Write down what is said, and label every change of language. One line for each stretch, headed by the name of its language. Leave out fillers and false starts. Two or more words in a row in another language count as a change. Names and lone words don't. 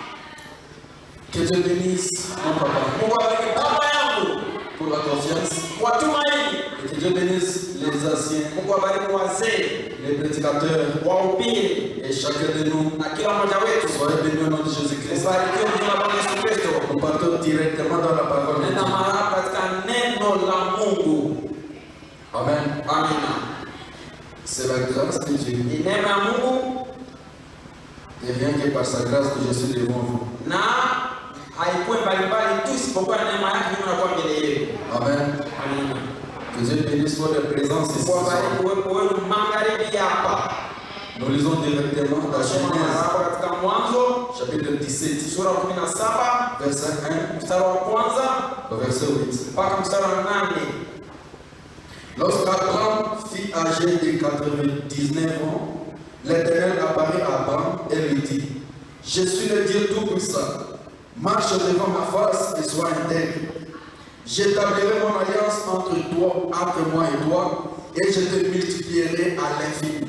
French: Que Dieu bénisse mon papa pour la confiance. Et que Dieu bénisse les anciens,
Swahili: Mungu abariki wazee,
French: les prédicateurs
Swahili: wahubiri
French: et chacun de nous.
Swahili: na kila mmoja wetu.
French: Soyez bénis au nom de Jésus-Christ.
Swahili: Ubarikiwe jina la Bwana Yesu Kristo.
French: Nous partons directement dans la parole de
Swahili: Nenda
French: Dieu.
Swahili: mahali katika neno la Mungu.
French: Amen.
Swahili: Amina.
French: C'est la grâce de Dieu.
Swahili: Ni neema ya Mungu
French: Et rien que par sa grâce que je suis devant vous.
Swahili: na haikuwe mbalimbali tu isipokuwa neema yake mimi nakuwa mbele yenu.
French: Amen.
Swahili: Amina.
French: Que Dieu bénisse votre présence ici.
Swahili: Mungu abariki uwepo wenu magharibi hapa.
French: Nous lisons directement dans
Swahili: Nasoma
French: Genèse,
Swahili: hapo katika Mwanzo
French: chapitre 17,
Swahili: sura ya 17
French: verset 1
Swahili: mstari wa kwanza
French: au verset 8.
Swahili: mpaka mstari wa 8.
French: Lorsqu'Abraham fut âgé de 99 ans, l'Éternel apparut à Abraham et lui dit, je suis le Dieu Tout-Puissant, marche devant ma face et sois intègre. J'établirai mon alliance entre moi et toi, et je te multiplierai à l'infini.